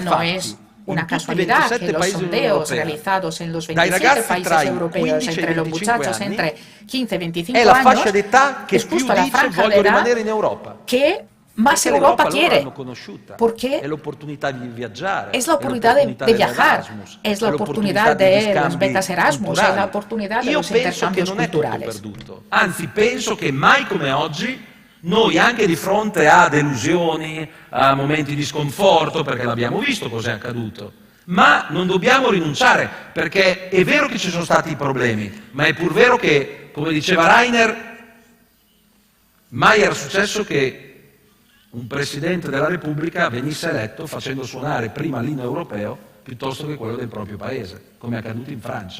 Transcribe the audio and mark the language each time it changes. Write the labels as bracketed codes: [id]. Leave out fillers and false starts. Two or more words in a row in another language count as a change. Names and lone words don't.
[es] no es una casualidad que los sondeos realizados en los 27 países europeos entre los muchachos entre 15 y 25 años es justo la franja de edad que más Europa quiere, porque es la oportunidad de viajar, es la oportunidad de las becas Erasmus, es la oportunidad de los intercambios culturales. [it] Anzi, penso che mai come oggi noi, anche di fronte a delusioni, a momenti di sconforto, perché l'abbiamo visto cos'è accaduto, ma non dobbiamo rinunciare, perché è vero che ci sono stati i problemi, ma è pur vero che, come diceva Rainer, mai era successo che un Presidente della Repubblica venisse eletto facendo suonare prima l'inno europeo piuttosto che quello del proprio paese, come è accaduto in Francia.